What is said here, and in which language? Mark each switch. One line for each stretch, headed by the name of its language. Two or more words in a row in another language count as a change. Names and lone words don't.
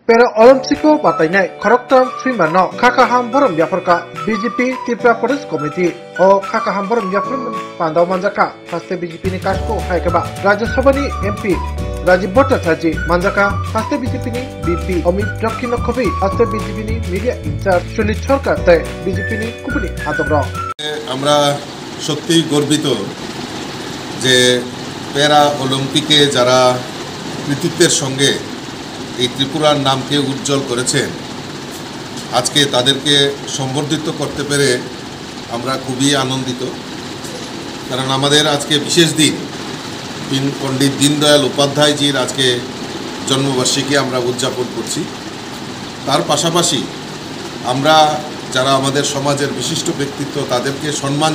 Kok Borok: Pero Olympico Batainya Koroktam Swimano Kakaham Borom Yaporka BJP Tripura Police Committee o Kakaham Borom Yaprum Pandau Manjaka Faste BJP ni Kasko Haikaba Rajya Sabha ni MP Rajiv Bhattacharya Manjaka Faste BJP ni BP Amit Dakkino Khobi Faste BJP ni Media Incharge Sulit Sarkar Tai BJP ni Kupuni Atobra
Bangla: আমরা সত্যি গর্বিত যে প্যারা অলিম্পিকে যারা কৃতিত্বের সঙ্গে এই ত্রিপুরার নামকে উজ্জ্বল করেছেন আজকে তাদেরকে সম্বর্ধিত করতে পেরে আমরা খুবই আনন্দিত কারণ আমাদের আজকে বিশেষ দিন পণ্ডিত দীনদয়াল উপাধ্যায়জির আজকে জন্মবার্ষিকী আমরা উদযাপন করছি তার পাশাপাশি আমরা যারা আমাদের সমাজের বিশিষ্ট ব্যক্তিত্ব তাদেরকে সম্মান